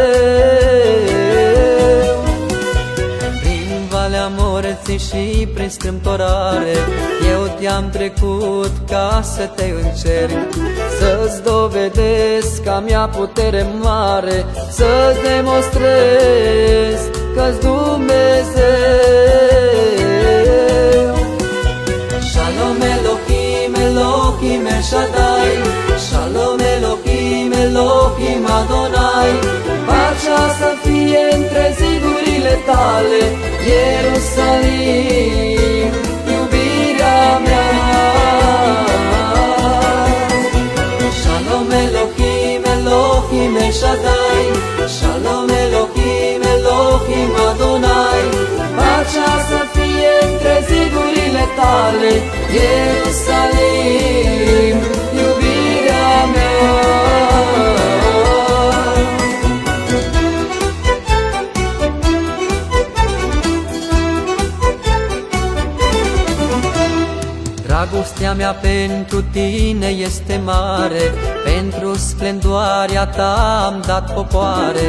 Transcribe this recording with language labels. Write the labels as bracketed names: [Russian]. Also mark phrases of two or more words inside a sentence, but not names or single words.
[Romanian] Prin valea morții și prin strâmtorare, eu te-am trecut ca să te încerc, să-ți dovedesc că mi-a putere mare, să-ți demonstrez că-s Dumnezeu. [Hebrew] שלום אלהים אלהים אל שדי שלום אלהים אלהים אדני. [Romanian] Pacea să fie între zidurile tale, Ierusalim, iubirea mea. [Hebrew] שלום אלהים אלהים אל שדי שלום אלהים אלהים אדני. [Romanian] Pacea să fie între zidurile tale, Ierusalim, iubirea mea. Dragostea mea pentru tine este mare, pentru splendoarea ta am dat popoare.